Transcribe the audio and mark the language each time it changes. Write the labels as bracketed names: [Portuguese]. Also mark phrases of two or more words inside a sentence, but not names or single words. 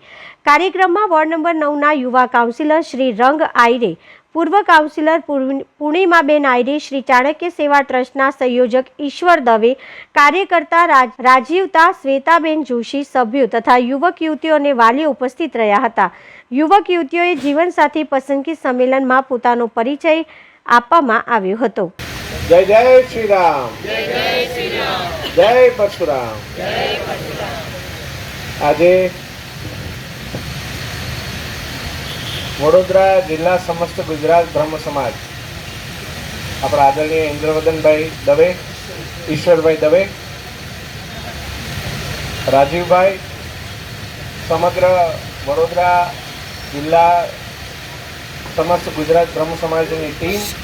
[Gujarati] કાર્યક્રમમાં વોર્ડ નંબર 9ના યુવા કાઉન્સિલર શ્રી રંગ આયરે, પૂર્વ કાઉન્સિલર પૂર્ણિમાબેન આયરે, શ્રી ચાણક્ય સેવા ટ્રસ્ટના સંયોજક ઈશ્વર દવે, કાર્યકર્તા રાજીવતા શ્વેતાબેન જોશી, સભ્યો તથા યુવક યુવતીઓ અને વાલીઓ ઉપસ્થિત રહ્યા હતા। યુવક યુવતીઓએ જીવન સાથી પસંદગી સંમેલનમાં પોતાનો પરિચય આપવામાં આવ્યો હતો। [Hindi] जय जय श्री राम, जय जय श्री राम, जय परशुराम, जय परशुराम। [Gujarati] આજે વડોદરા જિલ્લા સમસ્ત ગુજરાત બ્રહ્મ સમાજ આપણા આદરણીય ઇન્દ્રવદનભાઈ દવે, ઈશ્વરભાઈ દવે, રાજીવભાઈ, સમગ્ર વડોદરા જિલ્લા સમસ્ત ગુજરાત બ્રહ્મ સમાજની ટીમ